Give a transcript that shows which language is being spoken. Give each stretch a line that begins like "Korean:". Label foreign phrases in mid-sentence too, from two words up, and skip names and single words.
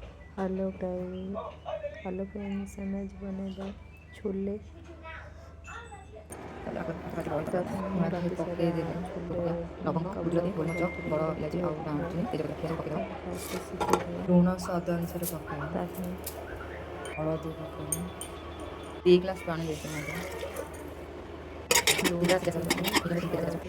English: hello guys, hello friends,
Hindi: मैं आज बनेगा छोले।
Odia: प्रथम ମୁଁ ରାତି ସାରା ଛୋଲେ କାବୁଲା ବୁଟ ବତୁରେଇକି ରଖିଥିବେ ତାକୁ ଫାଷ୍ଟ ସିଝେଇଦେବା। ଲୁଣ ସ୍ୱାଦ ଅନୁସାରେ ପକାଇବା। ତାପରେ ହଳଦୀ ପକାଇବା। 2 ଗ୍ଲାସ୍ ପାଣି ଦେଇଦେବା। ଲୁଣ ପକେଇବା, ହଳଦୀ,